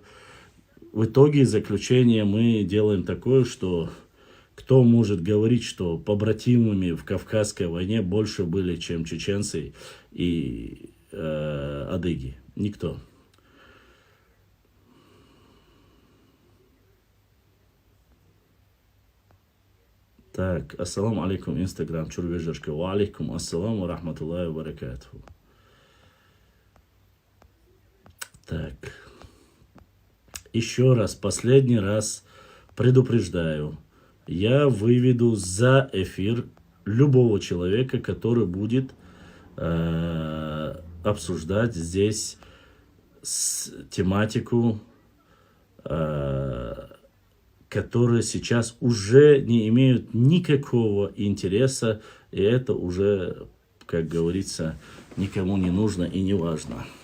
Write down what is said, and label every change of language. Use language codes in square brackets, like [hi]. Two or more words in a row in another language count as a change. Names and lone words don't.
[ru] В итоге заключение мы делаем такое, что кто может говорить, что побратимами в Кавказской войне больше были, чем чеченцы и адыги? Никто. Так, [ar] السلام عليكم, [ru] Инстаграм, Чурвежешка. [ar] وعليكم السلام ورحمة الله وبركاته. [ru] Так. Еще раз, последний раз предупреждаю. Я выведу за эфир любого человека, который будет обсуждать здесь тематику, которые сейчас уже не имеют никакого интереса, и это уже, как говорится, никому не нужно и не важно.